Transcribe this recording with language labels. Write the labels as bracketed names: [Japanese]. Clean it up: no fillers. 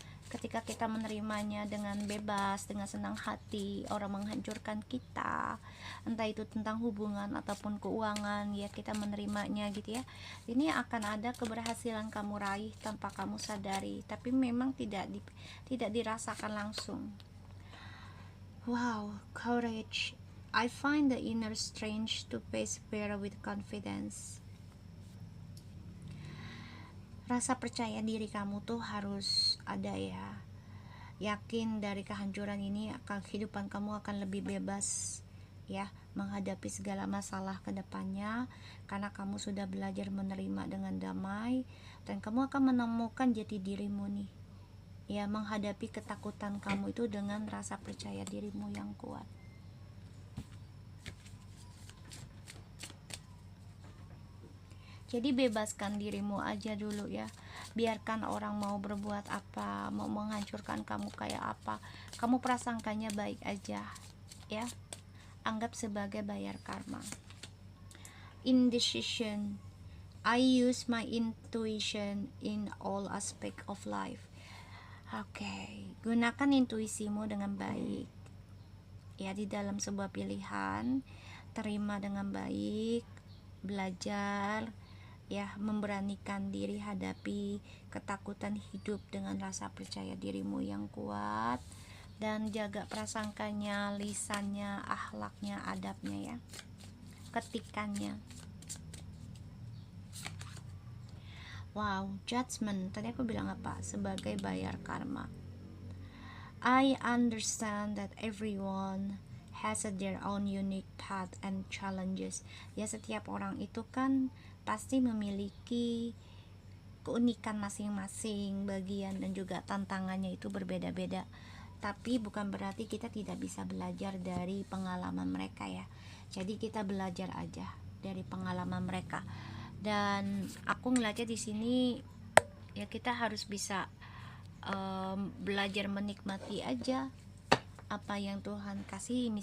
[Indonesian] Ketika kita menerimanya dengan bebas, dengan senang hati, orang menghancurkan kita, entah itu tentang hubungan ataupun keuangan ya, kita menerimanya gitu ya. Ini akan ada keberhasilan kamu raih tanpa kamu sadari, tapi memang tidak dirasakan langsung. [English] Wow, courage. I find the inner strength to face fear with confidence. [Indonesian] rasa percaya diri kamu tuh harus ada ya. Yakin dari kehancuran ini kehidupan kamu akan lebih bebas ya, menghadapi segala masalah ke depannya, karena kamu sudah belajar menerima dengan damai, dan kamu akan menemukan jati dirimu nih ya, menghadapi ketakutan kamu itu dengan rasa percaya dirimu yang kuat. Jadi bebaskan dirimu aja dulu ya. Biarkan orang mau berbuat apa, mau menghancurkan kamu kayak apa, kamu prasangkanya baik aja ya. Anggap sebagai bayar karma. [English] Indecision. I use my intuition in all aspect of life. [Indonesian] Oke, gunakan intuisimu dengan baik ya di dalam sebuah pilihan. Terima dengan baik, belajar ya, memberanikan diri hadapi ketakutan hidup dengan rasa percaya dirimu yang kuat, dan jaga prasangkanya, lisannya, akhlaknya, adabnya ya, ketikannya. Wow, judgment tadi aku bilang apa? Sebagai bayar karma. [English] I understand that everyone has their own unique path and challenges. [Indonesian] Ya, setiap orang itu kan pasti memiliki keunikan masing-masing, bagian dan juga tantangannya itu berbeda-beda. Tapi bukan berarti kita tidak bisa belajar dari pengalaman mereka ya. Jadi kita belajar aja dari pengalaman mereka. Dan aku ngeliatnya di sini ya, kita harus bisa belajar menikmati aja apa yang Tuhan kasih.